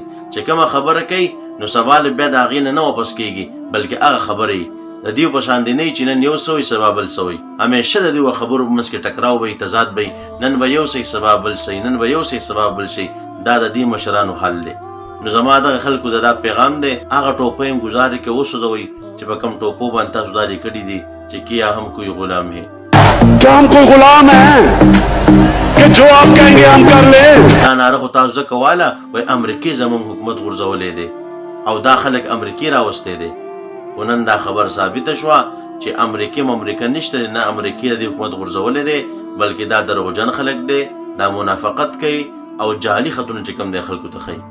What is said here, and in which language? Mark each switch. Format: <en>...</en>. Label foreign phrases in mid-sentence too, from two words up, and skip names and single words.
<ps>چې کومه خبره کوي نو سبا له بیا د هغې نه واپس کېږي، بلکې هغه خبرې د دیو په شان دی نه چې نن یو سوی سبا بل سوی. همیشه د دیو خبرو په منځ کې ټکراو به وي، تضاد به وي، نن به یو سي سبا بل سي، نن به یو سي سبا بل سي. دا د دې مشرانو حل دی. نو زما دغه خلکو د دا پیغام دی، هغه ټوپۍ هم ګزارې کې وسوځوئ چې په کوم ټوپو باندې تاسو دا لیکلي دي چې</ps> <ur>کیا هم کوئی غلام ہے. کیا ہم کوئی غلام ہیں کہ جو آپ کہیں گے ہم کر لیں؟</ur> <ps>دا ناره خو تاسو ځکه واله وایي امریکې زموږ حکومت غورځولی دی او دا خلک امریکې راوستی دی. خو نن دا خبر ثابته شوه چې امریکې ممریکه نشته دی، نه امریکې د حکومت غورځولی دی، بلکې دا دروغجن خلک دی، دا منافقت کوي او جعلي خطونه چې کوم دی خلکو ته ښیي.</ps>